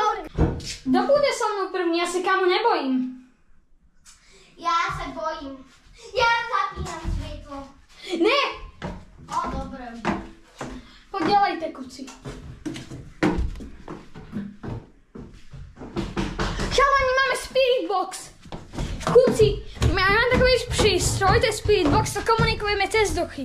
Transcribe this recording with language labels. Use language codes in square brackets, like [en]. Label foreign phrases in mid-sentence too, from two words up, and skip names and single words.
[sk] Kto bude so mnou první? Ja sa kámo nebojím. Ja sa bojím. Ja zapínam svetlo. Ne! O, dobre. Poď ďalej, tekuci. Chalani, máme Spirit Box. Kuci, mám takový prístroj, to je Spirit Box, to komunikujeme cez duchy.